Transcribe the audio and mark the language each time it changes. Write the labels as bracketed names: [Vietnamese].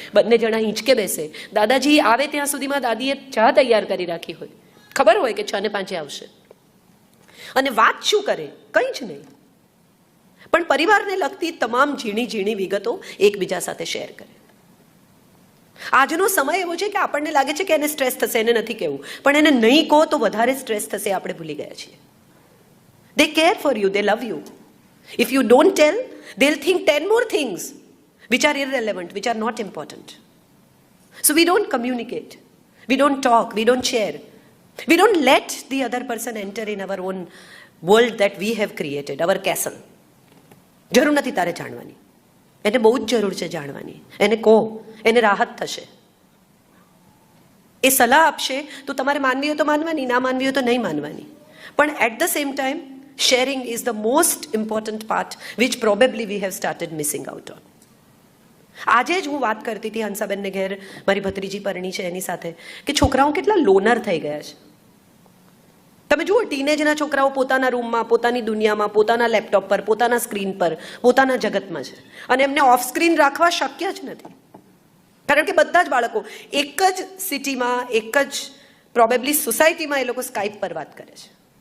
[Gujarati] બંને જણા હિંચકે બેસે. દાદાજી આવે ત્યાં સુધીમાં દાદીએ ચા તૈયાર કરી રાખી હોય, ખબર હોય કે 6 ને 5 આવશે. અને વાત શું કરે? કંઈ જ નહીં. પણ પરિવારને લગતી તમામ ઝીણી ઝીણી વિગતો એકબીજા સાથે શેર કરે. આજનો સમય એવો છે કે આપણને લાગે છે કે એને સ્ટ્રેસ થશે, એને નથી કહેવું, પણ એને નહીં કહો તો વધારે સ્ટ્રેસ થશે. આપણે ભૂલી ગયા છીએ. [English] They care for you, they love you. If you don't tell, they'll think 10 more things which are irrelevant, which are not important. So we don't communicate, we don't talk, we don't share. We don't let the other person enter in our own world that we have created, our castle. [Gujarati] જરૂર નથી તારે જાણવાની. એને બહુ જ જરૂર છે જાણવાની. એને કહો, એને રાહત થશે. એ સલાહ આપશે તો તમારે માનવી હોય તો માનવાની, ના માનવી હોય તો નહીં માનવાની. પણ [English] At the same time sharing is the most important part which probably we have started missing out on. [Gujarati] આજે જ હું વાત કરતી હતી હંસાબેનને ઘેર, મારી ભત્રીજી પરણી છે એની સાથે, કે છોકરાઓ કેટલા લોનર થઈ ગયા છે. તમે જુઓ, ટીનેજના છોકરાઓ પોતાના રૂમમાં, પોતાની દુનિયામાં, પોતાના લેપટોપ પર, પોતાના સ્ક્રીન પર, પોતાના જગતમાં છે. અને એમને [English] off screen [Gujarati] રાખવા શક્ય જ નથી. કારણ કે બધા જ બાળકો એક જ સિટીમાં, એક જ [English] probably [Gujarati] સોસાયટીમાં એ લોકો સ્કાઇપ પર વાત કરે છે.